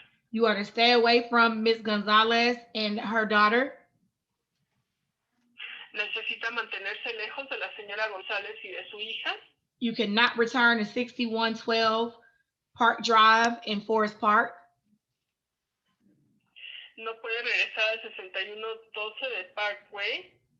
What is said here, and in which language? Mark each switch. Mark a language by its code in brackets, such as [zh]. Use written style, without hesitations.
[en] You are to stay away from Ms. Gonzalez and her daughter. [es] Necesita mantenerse lejos de la señora González y de su hija. [en] You cannot return to 6112 Park Drive in Forest Park. [es] No puede regresar al 6112 de Parkway.